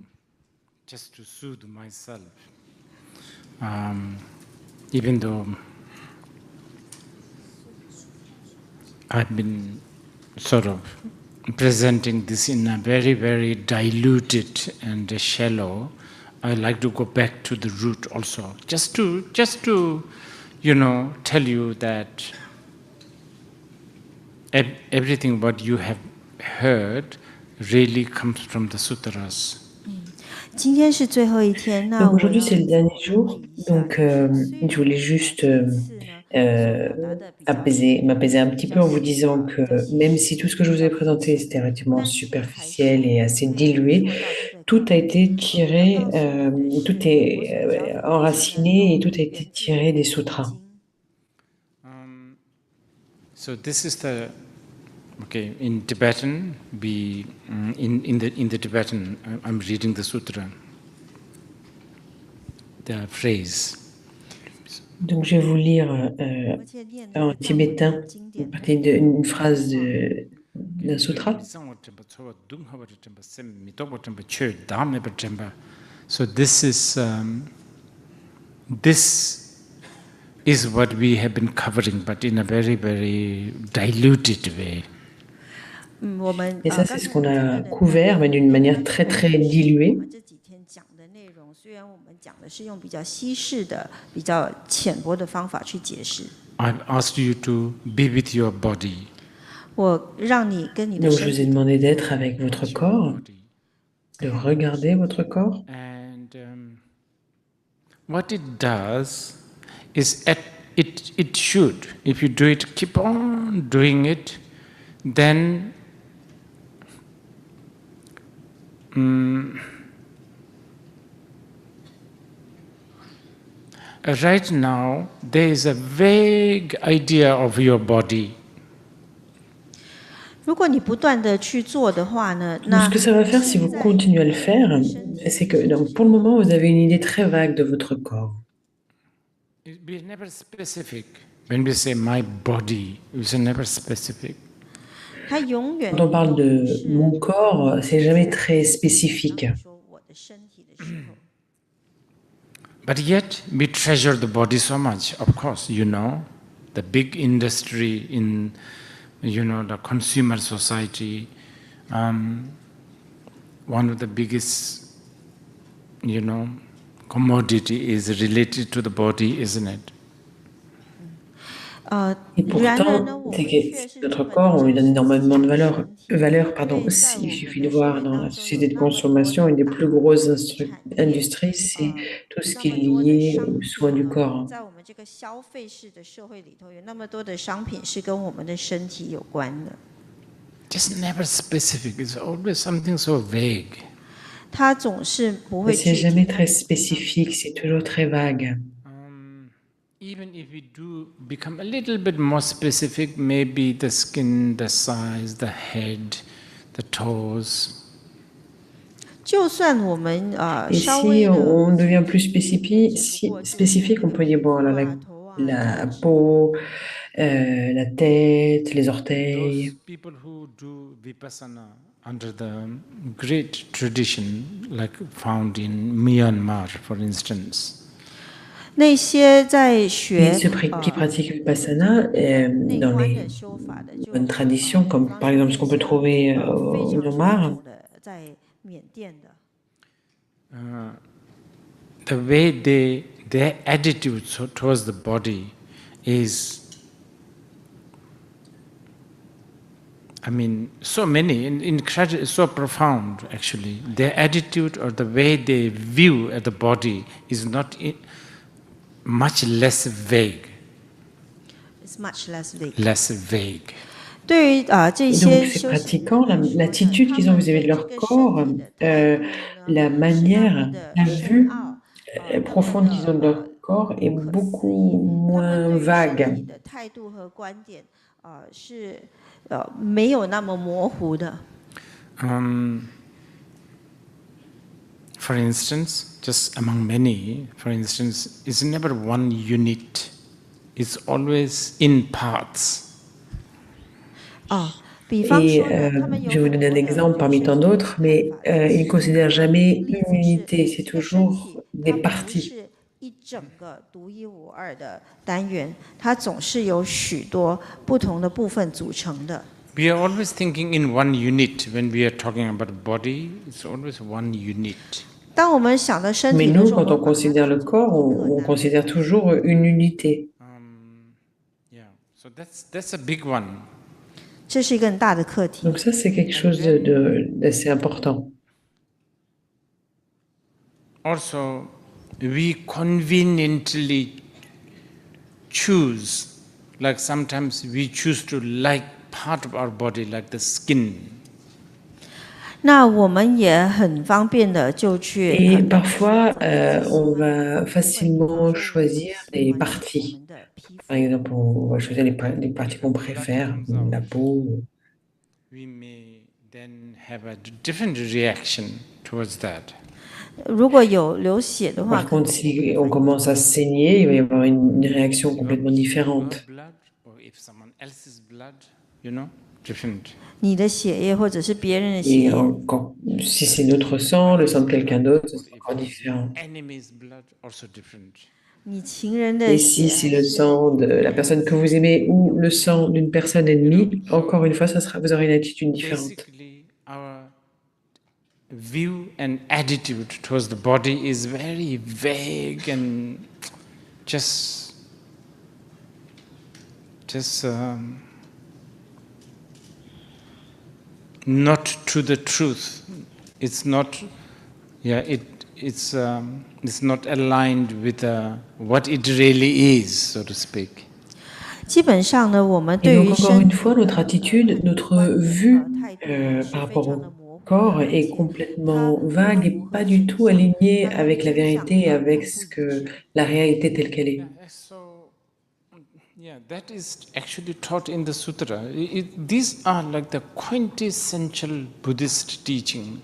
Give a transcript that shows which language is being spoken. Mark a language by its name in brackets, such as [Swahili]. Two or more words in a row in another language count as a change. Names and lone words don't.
[English] just to soothe myself, even though I've been sort of presenting this in a very, very diluted and shallow. I like to go back to the root also, just to tell you that everything what you have heard really comes from the sutras. [Chinese] 今天是最后一天，那 [French] donc [Chinese] 我 [French] aujourd'hui [Chinese] 要 [French] c'est le [Chinese] 最 [French] dernier [Chinese] 后 [French] jour, [Chinese] 一下， [French] donc [Chinese] 就是 [French] je voulais juste [Chinese] 表达的比较 [French] m'apaiser un petit peu en vous disant que même si tout ce que je vous ai présenté c'était relativement superficiel et assez dilué, tout a été tiré, tout est enraciné et tout a été tiré des sutras. [English] So this is the in Tibetan we in the Tibetan I'm reading the sutra, the phrase. [French] Donc je vais vous lire en tibétain une phrase d'un sutra. [English] So this is what we have been covering, but in a very, very diluted way. [French] Et ça, c'est ce qu'on a couvert, mais d'une manière très, très diluée. [Chinese] 这几天讲的内容，虽然我们讲的是用比较稀释的、比较浅薄的方法去解释。 [English] I've asked you to be with your body. [Chinese] 我让你跟你的 [French] Donc, je [Chinese] 身 [French] vous ai [Chinese] 体 [French] demandé d'être avec votre corps, de regarder votre corps. [English] And what it does is it should, if you do it, keep on doing it, then right now there is a vague idea of your body. [Chinese] 如果你不断的去做的话呢， [French] Donc, ce que ça va faire si vous continuez à le faire, c'est que donc, pour le moment, vous avez une idée très vague de votre corps. [English] We're never specific. When we say my body, it's never specific. [Chinese] 它永远 [French] Quand on parle de mon corps, c'est jamais très spécifique. [Chinese] 说我的身体的时候， [English] But yet, we treasure the body so much. Of course, the big industry in, the consumer society, one of the biggest, commodity is related to the body, isn't it? [French] Et pourtant, c'est que notre corps, on lui donne énormément de valeur aussi. Il suffit de voir dans la société de consommation, une des plus grosses industries, c'est tout ce qui est lié aux soins du corps. [Chinese] 在我们这个消费式的社会里头，有那么多的商品是跟我们的身体有关的。 [English] Just never specific. It's always something so vague. [Chinese] 它总是不会 [French] C'est [Chinese] 具 [French] jamais [Chinese] 体。 [French] très spécifique, c'est toujours très vague. [English] Even if we do become a little bit more specific, maybe the skin, the size, the head, the toes. [Chinese] 就算我们 [French] Et [Chinese] 稍微 [French] si [Chinese] 的 [French] on devient plus spécifique, on peut dire bon, alors la peau, la tête, les orteils. [English] Those people who do vipassana under the great tradition, like found in Myanmar, for instance. [Chinese] 那些在学 [French] Et ceux qui pratiquent Vipassana dans les bonnes traditions, comme par exemple ce qu'on peut trouver au Myanmar, [Chinese] 在缅甸的， [English] the way their attitude towards the body is, so many, incredible, so profound actually. Their attitude or the way they view the body is not much less vague. It's much less vague. Less vague. [Chinese] 对于这 [French] Et [Chinese] 些 [French] donc ces [Chinese] 修行 [French] pratiquants, l'attitude qu'ils ont vis-à-vis de leur corps, la manière, la vue profonde qu'ils ont de leur corps est beaucoup moins vague. [Chinese] 的态度和观点是没有那么模糊的。 [English] For instance, just among many, for instance, it's never one unit It's always in parts. [Chinese] 比方 [French] Et [Chinese] 说呢，他们 [French] je [Chinese] 有 [French] vais vous [Chinese] 很 [French] donner un [Chinese] 多的 [French] exemple [Chinese] 对 [French] parmi [Chinese] 身 [French] tant [Chinese] 体的 [French] d'autres, [Chinese] 看 [French] mais [Chinese] 法， [French] ils ne [Chinese] 其实 [French] considèrent [Chinese] 有一 [French] jamais [Chinese] 个例 [French] une [Chinese] 子是 [French] unité, c'est [Chinese] 一个身 [French] toujours [Chinese] 体， [French] des [Chinese] 它不 [French] parties. [Chinese] 是一整个独一无二的单元，它总是由许多不同的部分组成的。 [English] We are always thinking in one unit when we are talking about body. It's always one unit. [Chinese] 当我们想到身 [French] Mais [Chinese] 体的 [French] nous, [Chinese] 时候， [French] quand [Chinese] 我 [French] on [Chinese] 们把它 [French] considère le [Chinese] 当作 [French] corps, [Chinese] 一个 [French] on [Chinese] 单 [French] considère [Chinese] 元。 [French] toujours une unité. [English] Yeah, so that's a big one. [Chinese] 这是一个很大的课题。 [French] Donc ça, c'est quelque chose d'assez important. [English] Also, we conveniently choose, like sometimes we choose to like part of our body, like the skin. [Chinese] 那我们也很方便的就去 [French] Et parfois, on va facilement choisir des parties. Par exemple, on va choisir les parties qu'on préfère, la peau. [English] We may then have a different reaction towards that. [Chinese] 如果有流血的话， [French] Par contre, si on commence à saigner, il va y avoir une réaction complètement différente. [English] Blood, or if someone else's blood, you know, different. [Chinese] 你的血液或者是别人的血 [French] Et [Chinese] 液， [French] si c'est notre sang, le sang de quelqu'un d'autre, ce sera encore différent. [English] Enemy's blood, also different. [Chinese] 你情人的 [French] Et si [Chinese] 血 [French] c'est [Chinese] 还 [French] le [Chinese] 是 [French] sang de la personne que vous aimez ou le sang d'une personne ennemie, encore une fois, vous aurez une attitude différente. [English] Basically, our view and attitude towards the body is very vague and just not to the truth. It's not, yeah, it's not aligned with what it really is, so to speak. [Chinese] 基本上呢，我们 [French] Et [Chinese] 对 [French] donc, [Chinese] 于 [French] encore [Chinese] 身 [French] une [Chinese] 体 [French] fois, notre attitude, notre vue par [Chinese] 非 [French] rapport [Chinese] 常的 [French] au [Chinese] 模糊， [French] corps est complètement vague et pas du tout alignée avec la vérité et avec la réalité telle qu'elle est. [English] So, yeah, that is actually taught in the sutra. These are like the quintessential Buddhist teaching.